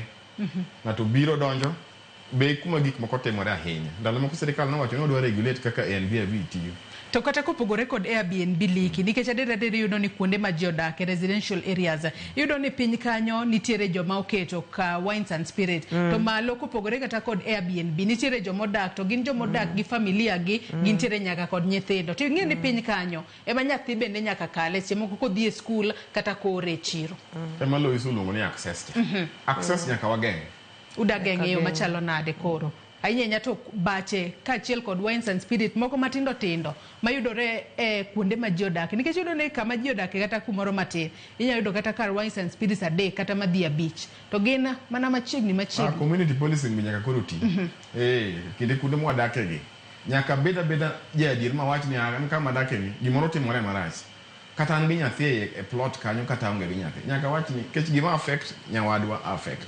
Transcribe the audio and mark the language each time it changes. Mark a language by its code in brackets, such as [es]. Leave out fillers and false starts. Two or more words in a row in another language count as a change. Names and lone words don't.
[luo] Ng'ato biro donjo be kuma gik moko timore ahinya. Ndalo moko serikal nowacho ni odwa regulate kaka Airbnb tiyo. To kata kopogore kod Airbnb liki nikech adede yudo ni kuonde ma ji odak [en] residential areas [luo] yudo ni piny kanyo nitiere joma oketo ka [en] wines and spirit [luo] to malo kopogore kata kod Airbnb nitiere joma odak to gin joma odak gi familia gi gintiere nyaka kod nyithindo to ing'e ni piny kanyo ema nyathi bende nyaka kale seche moko kodhi e skul kata kore chiro. Ema lo isulungo ni access. Access nyaka wageng'. Udageng' yo machalo nade koro. Ahinya to bache kaachiel kod [en] wines and spirit [luo] moko matindo tindo mayudore kuonde ma ji odak nikech yudo ni kama ji odak kata kumoro matin inya yudo kata kar [en] wines and spirits [luo] adek kata madhi abich to gin mana machiegni. [en] Community policing [luo] be nyaka koro ti. Kinde kuonde mwadake gi nyaka beda jadier ma wach ni an kama dake ni gimoro timore marach kata an gi nyathi e plot kanyo kata onge gi nyathi nyaka wach ni kech gima affect nyawadwa affect.